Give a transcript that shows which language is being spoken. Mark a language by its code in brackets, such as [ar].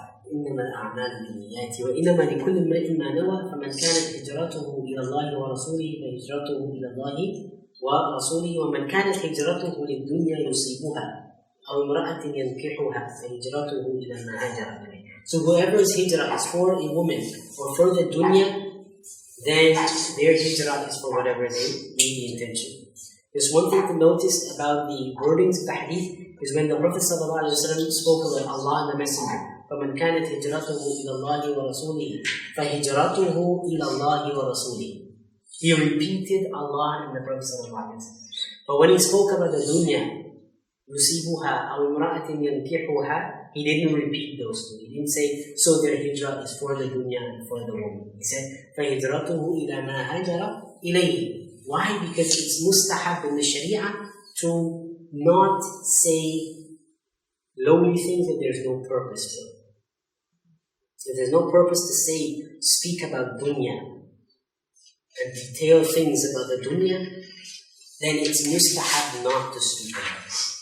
[ar] إنما الأعمال بالنيات وإنما لكل امرئ ما نوى فمن كانت هجرته إلى الله ورسوله فهجرته إلى الله ورسوله ومن كانت هجرته للدنيا يصيبها أو امرأة ينكحها فهجرته إلى ما هاجر إليه. [en] So whoever's hijrah is for a woman or for the dunya, then their hijrah is for whatever they need the intention. There's one thing to notice about the wordings of the hadith is when the Prophet ﷺ spoke about Allah and the Messenger. [ar] فَمَنْ كَانَتْ هِجْرَتُهُ إِلَى اللَّهِ وَرَسُولِهِ فَهِجْرَتُهُ إِلَى اللَّهِ وَرَسُولِهِ. [en] He repeated Allah and the Prophet ﷺ. But when he spoke about the dunya, [ar] يُصِيبُهَا أَوْ امْرَأَةٍ يَنْكِحُهَا, [en] he didn't repeat those two. He didn't say, so their hijrah is for the dunya and for the woman. He said, [ar] فَهِجْرَتُهُ إِلَى مَا هَاجَرَ إِلَيْهِ. [en] Why? Because it's mustahab in the Sharia to not say lowly things that there's no purpose for. If there's no purpose to speak about dunya and detail things about the dunya, then it's mustahab not to speak about it.